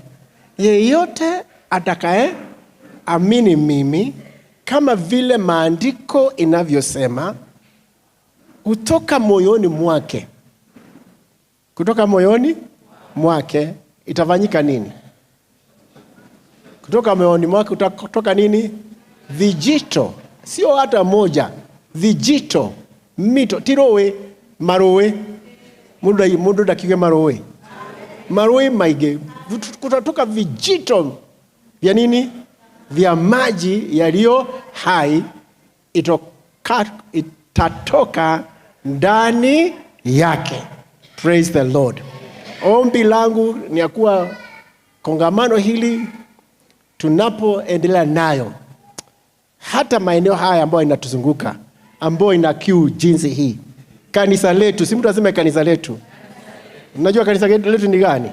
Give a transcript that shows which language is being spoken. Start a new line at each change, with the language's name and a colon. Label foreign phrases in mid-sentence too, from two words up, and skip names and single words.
Swahili: Yeyote atakaye amini mimi, kama vile maandiko inavyosema, kutoka moyoni mwake itafanyika nini? Kutoka moyoni mwake kutoka nini? Vijito, sio hata moja, vijito, mito, tirowe, marowe, mundu dakike marowe. Marowe maige, kutatoka vijito vya nini? Vya maji yaliyo hai, itatoka ndani yake.
English: Praise the Lord.
Swahili: Ombi langu ni ya kuwa kongamano hili tunapoendelea nayo, hata maeneo haya ambayo inatuzunguka, ambayo ina kiu jinsi hii, kanisa letu, si mtu aseme kanisa letu. Unajua kanisa letu ni gani?